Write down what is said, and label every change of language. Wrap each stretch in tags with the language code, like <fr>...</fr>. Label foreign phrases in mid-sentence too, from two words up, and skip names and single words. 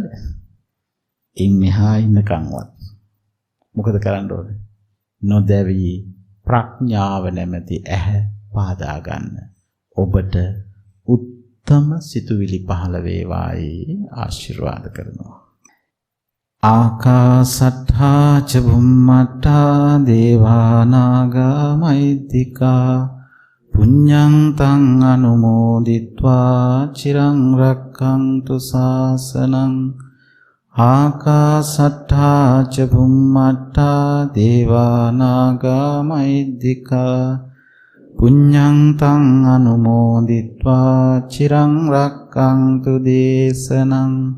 <si>ඉන් මෙහා ඉන්නකම්වත් මොකද කරන්න ඕනේ? නොදැවි ප්‍රඥාව නැමැති ඇහැ පාදා ගන්න. ඔබට උත්තම සිතුවිලි පහළ වේවායි ආශිර්වාද කරනවා.</si> <pi>ආකාසට්ඨා ච බුම්මට්ඨා දේවා නාග මහිද්దికා පුඤ්ඤං තං අනුමෝදිත්වා චිරං රක්ඛන්තු ශාසනං. ආකාසට්ඨා ච බුම්මට්ඨා දේවා නාග මහිද්దికා පුඤ්ඤං තං අනුමෝදිත්වා චිරං රක්ඛන්තු දේශනං.</pi>